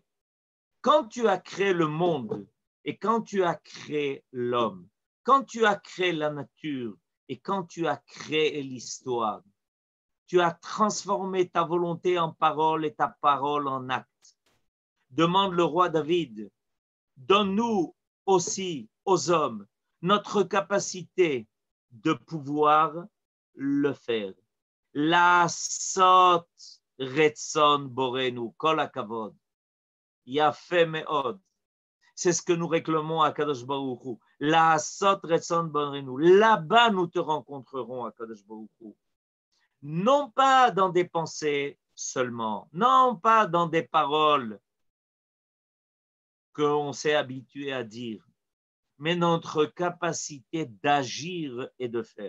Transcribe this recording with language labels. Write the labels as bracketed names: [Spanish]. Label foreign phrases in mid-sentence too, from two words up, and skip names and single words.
[French] Quand tu as créé le monde et quand tu as créé l'homme, quand tu as créé la nature et quand tu as créé l'histoire, tu as transformé ta volonté en parole et ta parole en acte. Demande le roi David, donne-nous aussi aux hommes notre capacité de pouvoir le faire. [Hebrew] לעשות רצון בוראנו, כל הכבוד, יפה מאוד. [French] C'est ce que nous réclamons à [Hebrew] קדוש ברוך הוא. לעשות רצון בוראנו. [French] Là-bas, nous te rencontrerons à [Hebrew] קדוש ברוך הוא. [French] Non pas dans des pensées seulement, non pas dans des paroles qu'on s'est habitué à dire, mais notre capacité d'agir et de faire.